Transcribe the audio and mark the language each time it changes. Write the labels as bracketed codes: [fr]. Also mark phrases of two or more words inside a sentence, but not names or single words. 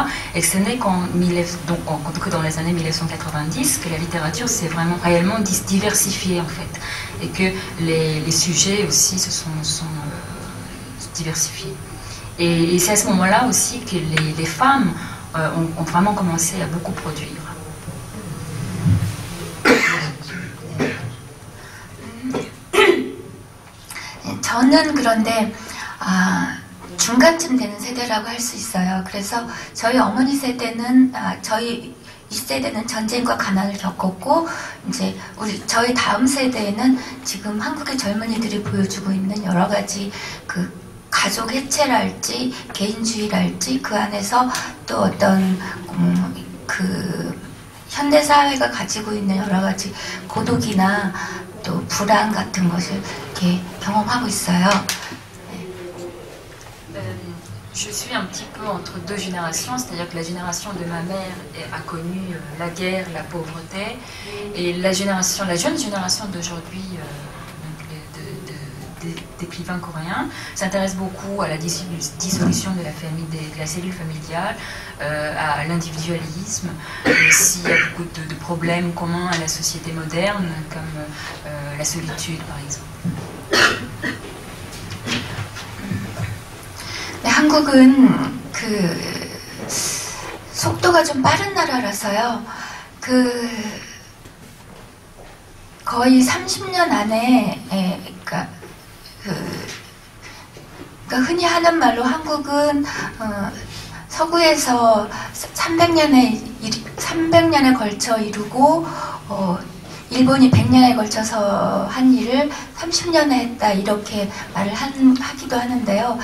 [fr] Et ce n'est que dans les années 1990 que la littérature s'est vraiment réellement diversifiée en fait et que les sujets aussi se sont diversifiés. Et c'est à ce moment-là aussi que les femmes ont vraiment commencé à beaucoup produire. [ko] 저는 그런데 중간쯤 되는 세대라고 할 수 있어요. 그래서 저희 어머니 세대는 저희 이 세대는 전쟁과 가난을 겪었고 이제 저희 다음 세대에는 지금 한국의 젊은이들이 보여주고 있는 여러 가지 그 가족 해체랄지 개인주의랄지 그 안에서 또 어떤 그 현대 사회가 가지고 있는 여러 가지 고독이나 또 불안 같은 것을 이렇게 경험하고 있어요. [fr] Je suis un petit peu entre deux générations, c'est-à-dire que la génération de ma mère a connu la guerre, la pauvreté, et la jeune génération d'aujourd'hui, des écrivains coréens, s'intéresse beaucoup à la dissolution de la famille, de la cellule familiale, à l'individualisme. Aussi, il y a beaucoup de problèmes communs à la société moderne, comme la solitude, par exemple. [ko] 네, 한국은 그 속도가 좀 빠른 나라라서요. 그 거의 30년 안에 그러니까 흔히 하는 말로 한국은 서구에서 300년에 걸쳐 이루고 일본이 100년에 걸쳐서 한 일을 30년에 했다 이렇게 말을 하기도 하는데요.